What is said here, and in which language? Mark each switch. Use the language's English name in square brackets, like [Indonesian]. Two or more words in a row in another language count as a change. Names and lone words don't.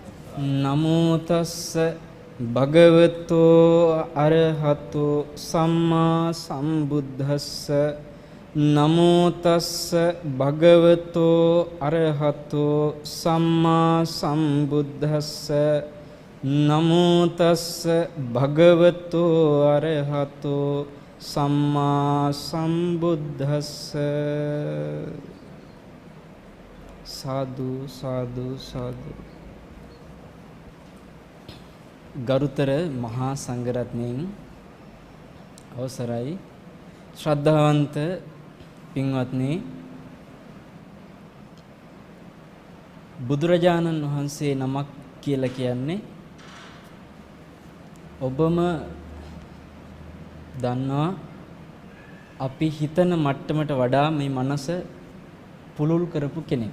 [Pali] නමෝ තස්ස භගවතෝ අරහතෝ සම්මා සම්බුද්දස්ස නමෝ තස්ස භගවතෝ අරහතෝ සම්මා සම්බුද්දස්ස නමෝ තස්ස භගවතෝ අරහතෝ සම්මා සම්බුද්දස්ස. සාදු සාදු සාදු. [Sinhala] ගරුතර මහා සංඝරත්නයන් අවසරයි, ශ්‍රද්ධාවන්ත පින්වත්නි, බුදුරජාණන් වහන්සේ නමක් කියලා කියන්නේ ඔබම දන්නවා අපි හිතන මට්ටමට වඩා මේ මනස පුළුල් කරපු කෙනෙක්.